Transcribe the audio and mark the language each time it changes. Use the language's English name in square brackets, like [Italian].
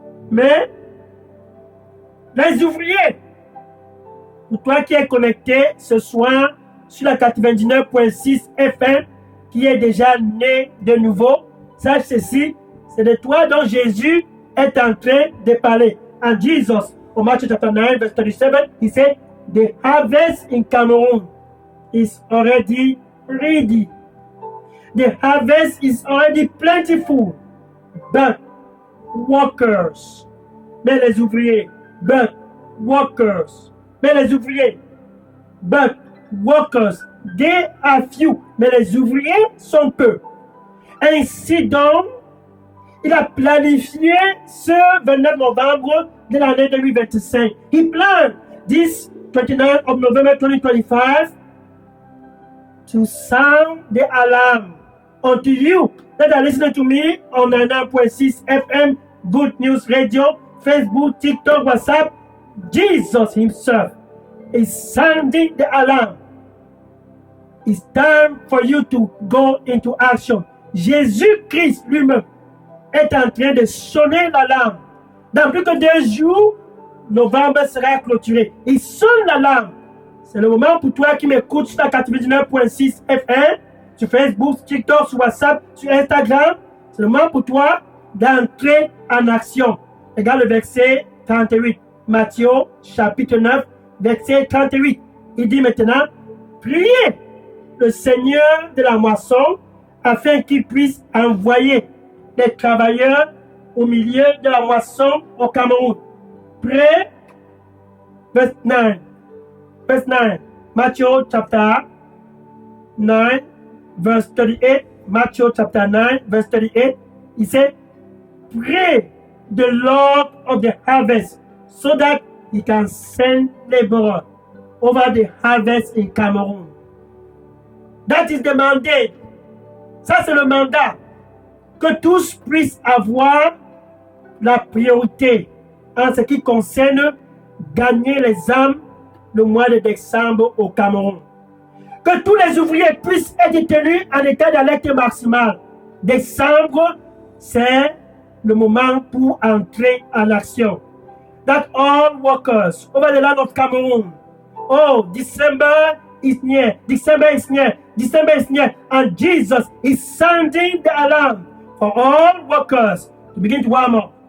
[French] Mais les ouvriers, pour toi qui es connecté ce soir sur la 99.6 FM, qui est déjà né de nouveau, sache ceci, c'est de toi dont Jésus est en train de parler. [English] And Jesus, in Matthew chapter 9, verse 37, he said, the harvest in Cameroon is already ready. The harvest is already plentiful, but workers, [French] mais les ouvriers, [English] but workers, mais les ouvriers, but workers, they are few, [French] mais les ouvriers sont peu. Ainsi donc, il a planifié ce 29 novembre de l'année 2025. [English] He planned this 29th of November 2025 to sound the alarm unto you that are listening to me on 99.6 FM, Good News Radio, Facebook, TikTok, WhatsApp. Jesus himself is sounding the alarm. It's time for you to go into action. [French] Jésus-Christ lui-même est en train de sonner l'alarme. Dans plus que 2 jours, novembre sera clôturé. Il sonne l'alarme. C'est le moment pour toi qui m'écoutes sur la 99.6 FM, sur Facebook, TikTok, sur WhatsApp, sur Instagram. C'est le moment pour toi d'entrer en action. Regarde le verset 38. Matthieu, chapitre 9, verset 38. Il dit maintenant, priez le Seigneur de la moisson afin qu'il puisse envoyer des travailleurs au milieu de la moisson au Cameroun. [English] Pray, verse 9. Verse 9. Matthew chapter 9, verse 38. Matthew chapter 9, verse 38. He said, pray the Lord of the harvest so that he can send laborers over the harvest in Cameroon. That is the mandate. [French] Ça, c'est le mandat. Que tous puissent avoir la priorité en ce qui concerne gagner les âmes le mois de décembre au Cameroun. Que tous les ouvriers puissent être tenus en état d'alerte maximale. Décembre, c'est le moment pour entrer en action. [English] That all workers over the land of Cameroon, oh, December is near, December is near, December is near, and Jesus is sounding the alarm for all workers to begin to warm up.